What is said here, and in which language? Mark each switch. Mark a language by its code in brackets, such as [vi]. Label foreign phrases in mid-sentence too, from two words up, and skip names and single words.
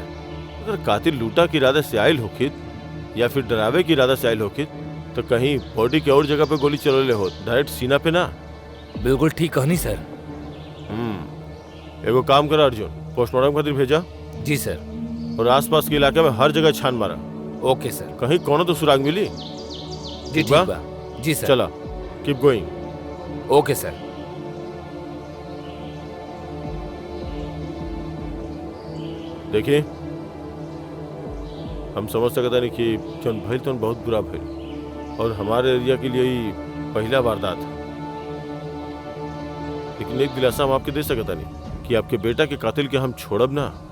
[bho] अगर कातिल लूटा के इरादा से आयल होखित या फिर डरावे के इरादा से आयल होखित तो कहीं बॉडी के और जगह पे गोली चलले हो, डायरेक्ट सीना पे ना। बिल्कुल ठीक कहनी सर। एगो काम करा अर्जुन, पोस्टमार्टम खातिर भेजा जी सर। और आसपास के इलाके में हर जगह छान मारा, ओके सर। कहीं कोनो तो सुराग मिली। जी ठीक ठीक बा? बा। जी सर। चला, [en] keep going. [bho] ओके सर। देखिए, हम समझ सकते नहीं कि जौन भइल तो बहुत बुरा भइल और हमारे एरिया के लिए ही पहला वारदात है। लेकिन एक दिलासा हम आपके दे सकता नहीं कि आपके बेटा के कातिल के हम छोड़ब ना।